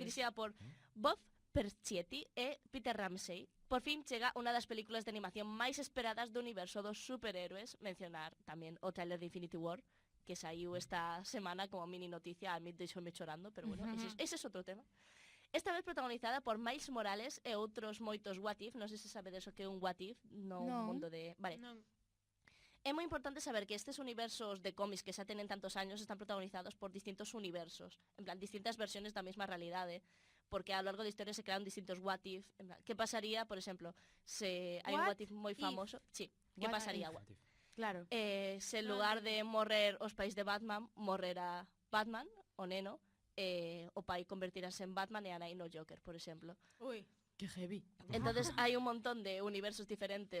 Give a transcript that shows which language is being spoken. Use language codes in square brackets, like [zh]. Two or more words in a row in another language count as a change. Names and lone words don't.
[gl] dirixida por Bob Perchietti e Peter Ramsey. Por fin chega unha das películas de animación máis esperadas do universo dos superhéroes, mencionar tamén o trailer de Infinity War, que saiu esta semana como mini noticia, a mí deixoume chorando, pero bueno, ese é outro tema. Esta vez protagonizada por Miles Morales e outros moitos [en] what if, [gl] non sei se sabedes o que é un [en] what if [gl] no Non. mundo de... Vale, Non. É moi importante saber que estes universos de cómics que xa tenen tantos años están protagonizados por distintos universos, en plan, distintas versiones da mesma realidade, porque a lo largo da historia se crearon distintos [en] what if, [gl] en plan, que pasaría, por exemplo, se hai un [en] what if [gl] moi famoso, sí, que What pasaría? if? Claro. Se en lugar de morrer os pais de Batman, morrera Batman, o neno, o pai convertirase en Batman e a nai no Joker, por exemplo. Ui. Que heavy. Entonces hai un montón de universos diferentes